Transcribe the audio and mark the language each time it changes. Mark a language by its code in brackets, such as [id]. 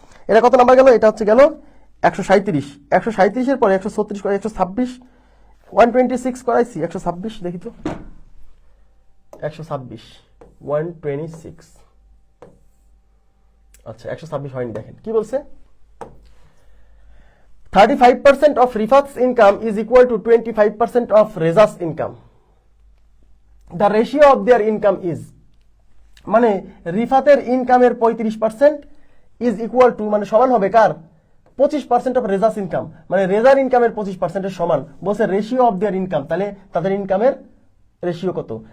[bn] এটা কত নাম্বার গেল, এটা হচ্ছে গেল 137, 137 এর পরে 136 করে 126, 126 করাইছি, 126 দেখি তো, 126 126, আচ্ছা 126 হয়নি। দেখেন কি বলছে, [en] 35% of Rifat's income is equal to 25% of Reza's income. The ratio of their income is, [bn] মানে রিফাতের ইনকামের 35% [en] is equal to, [bn] মানে সমান হবে কার, 25% [en] of Reza's income, [bn] মানে রেজার ইনকামের 25% সমান। বলছে [en] ratio of their income, [bn] তাহলে তাদের ইনকামের রেশিও কত?